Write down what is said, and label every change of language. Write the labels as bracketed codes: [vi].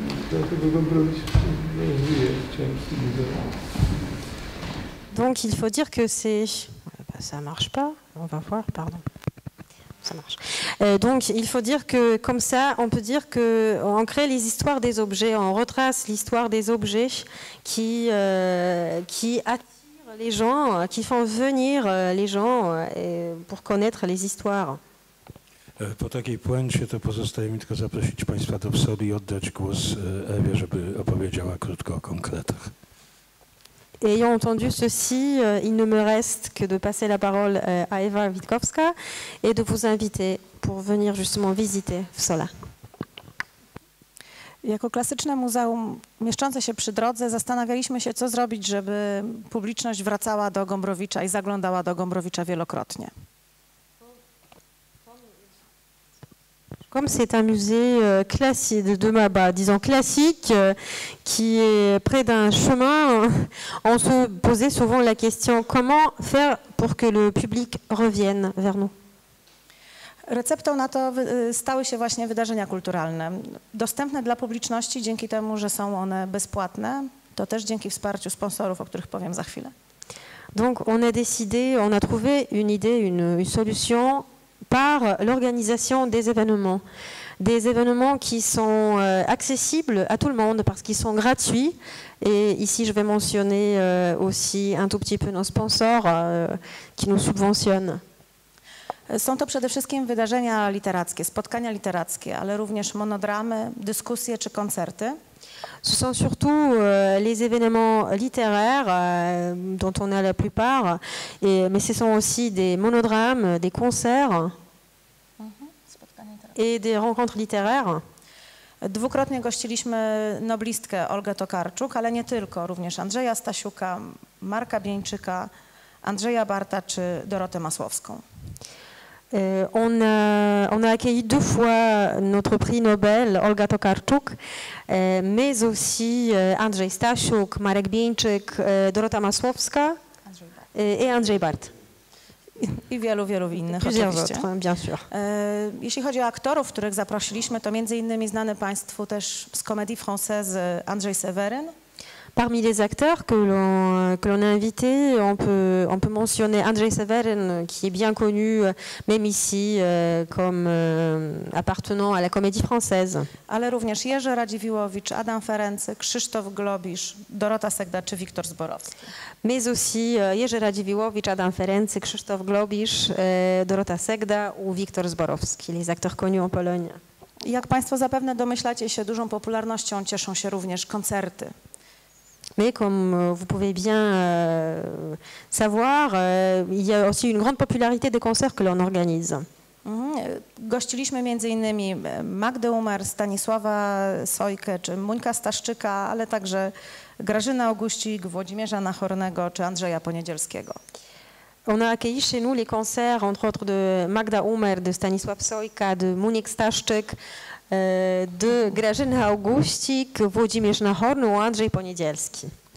[pl] Dlatego Gombrowicz żyje w części muzeum. [fr] Donc il faut dire que c'est... Ça marche pas, on va voir, pardon. Ça marche. Donc il faut dire que comme ça, on peut dire qu'on crée les histoires des objets, on retrace l'histoire des objets qui attirent les gens, qui font venir les gens pour connaître les histoires. [pl] Po takiej puencie to pozostaje mi tylko zaprosić Państwa do Wsoli i oddać głos Ewie, żeby opowiedziała krótko o konkretach. [fr] Ayant entendu ceci, il ne me reste que de passer la parole à Ewa Witkowska et de vous inviter pour venir justement visiter Wsola. [pl] Jako klasyczne muzeum mieszczące się przy drodze zastanawialiśmy się, co zrobić, żeby publiczność wracała do Gombrowicza i zaglądała do Gombrowicza wielokrotnie. [fr] Comme c'est un musée classique, disons classique, qui est près d'un chemin, on se posait souvent la question comment faire pour que le public revienne vers nous. [pl] Receptą na to stały się właśnie wydarzenia kulturalne, dostępne dla publiczności dzięki temu, że są one bezpłatne, to też dzięki wsparciu sponsorów, o których powiem za chwilę. [fr] Donc on a décidé, on a trouvé une idée, une solution par l'organisation des événements qui sont accessibles à tout le monde parce qu'ils sont gratuits. Et ici, je vais mentionner aussi un tout petit peu nos sponsors qui nous subventionnent. [pl] Są to przede wszystkim wydarzenia literackie, spotkania literackie, ale również monodramy, dyskusje czy koncerty. [fr] Ce sont surtout les événements littéraires dont on a la plupart, mais ce sont aussi des monodrames, des concerts et des rencontres littéraires. [pl] Dwukrotnie gościliśmy noblistkę Olgę Tokarczuk, ale nie tylko, również Andrzeja Stasiuka, Marka Bieńczyka, Andrzeja Barta czy Dorotę Masłowską. [fr] On a accueilli 2 fois notre prix Nobel, Olga Tokarczuk, mais aussi Andrzej Stasiuk, Marek Bieńczyk, Dorota Masłowska et Andrzej Bart. [pl] I wielu innych [fr] Plusieurs [pl] oczywiście. [fr] autres, bien sûr. [pl] Jeśli chodzi o aktorów, których zaprosiliśmy, to między innymi znany Państwu też z Comédie Française Andrzej Seweryn. [fr] Parmi les acteurs que l'on a invités, on peut mentionner Andrzej Seweryn, qui est bien connu, même ici, comme appartenant à la Comédie Française. [pl] Ale również Jerzy Radziwiłowicz, Adam Ferency, Krzysztof Globisz, Dorota Segda czy Wiktor Zborowski. [fr] Mais aussi Jerzy Radziwiłowicz, Adam Ferency, Krzysztof Globisz, Dorota Segda ou Wiktor Zborowski, les acteurs connus en Pologne. [pl] Jak Państwo zapewne domyślacie się, dużą popularnością cieszą się również koncerty. [fr] Mais comme vous pouvez bien savoir, il y a aussi une grande popularité des concerts que l'on organise. [pl] Gościliśmy m.in. Magdę Umer, Stanisława Sojkę czy Muńka Staszczyka, ale także Grażynę Augustik, Włodzimierza Nachornego czy Andrzeja Poniedzielskiego. [fr] On a accueilli chez nous les concerts, entre autres de Magda Umer, de Stanisław Sojka, de Munik Staszczyk, de Grażyny Augustik, Włodzimierz Nachorny ou Andrzej Poniedzielski.